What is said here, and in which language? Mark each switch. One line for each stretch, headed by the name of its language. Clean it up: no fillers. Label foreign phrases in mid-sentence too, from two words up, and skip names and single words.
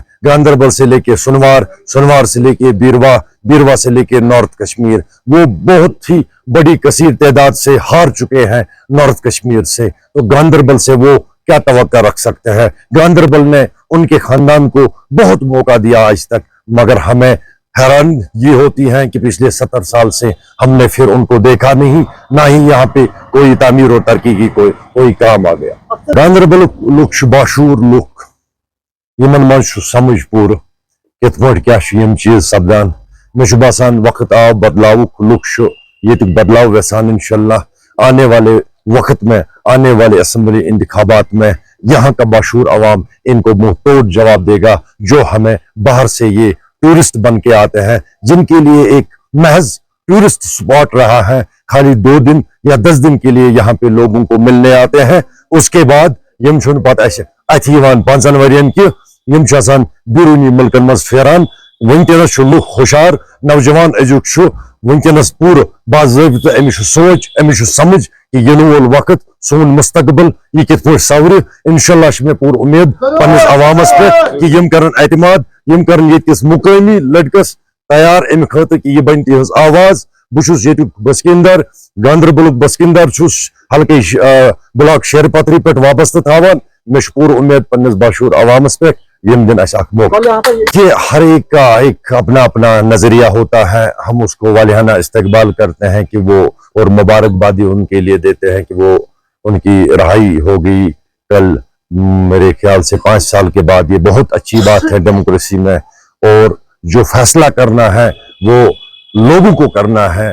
Hindi: गांदरबल से लेके सुनवार, सुनवार से लेके बीरवा, बीरवा से लेके नॉर्थ कश्मीर, वो बहुत ही बड़ी कसीर तादाद से हार चुके हैं नॉर्थ कश्मीर से, तो गांदरबल से वो क्या तवक्का रख सकते हैं। गांदरबल ने उनके खानदान को बहुत मौका दिया आज तक, मगर हमें हैरान ये होती हैं कि पिछले 70 साल से हमने फिर उनको देखा नहीं, ना ही यहाँ पे कोई तामीर और तरक्की की कोई काम आ गया।
Kashmiri: गांदरबल लुक छ बाशूर लुक, यमन मंज छु समझ पूर कित पट क्या यम चीज सपदान। मे छु बासान वक्त आव बदलाव लुक छु येतुक बदलाव वेसान
Hindi: इंशाल्लाह आने वाले वक्त में, आने वाले असम्बली इंतखाबात में यहाँ का बाशूर अवाम इनको मुंह तोड़ जवाब देगा, जो हमें बाहर से ये टूरिस्ट बन के आते हैं, जिनके लिए एक महज टूरिस्ट स्पॉट रहा है, खाली 2 दिन या 10 दिन के लिए यहाँ पे लोगों को मिलने आते हैं।
Kashmiri: उसके बाद यम छुन पत अथ यिवान 5 वरियन कि यम छ आसान बिरूनी मुल्कन मज फेरान। वुनकनस छु लुक खुशार, नौजवान अजुक छु वुनकनस पूर बाज़ाबिता अमिश सोच, अमिश समझ कि यिन वोल वक्त सोन मुस्तकबिल यह कित पट सवरे। इंशाल्लाह छ मे पूर उम्मीद पन्निस अवामस पे कि यम करन एतमाद, यम करन येतिस मुकामी लड़कस तैयार अमि खतर कि यह बन तिहंज आवाज। बुछुस येतुक बस्किंदर, गांदरबलुक बस्किंदर छुस, हल्के ब्लॉक शेरपत्री पे वाबस्त थावान। मे छ पूर उम्मीद पन्निस बाशूर अवामस पे यम दिन अस अख मौका
Hindi: कि हर एक का एक अपना अपना नजरिया होता है, हम उसको वालिहाना इस्तकबाल करते हैं कि वो, और मुबारकबादी उनके लिए देते हैं कि वो उनकी रहाई हो गई कल, मेरे ख्याल से 5 साल के बाद। ये बहुत अच्छी बात है डेमोक्रेसी में, और जो फैसला करना है वो लोगों को करना है।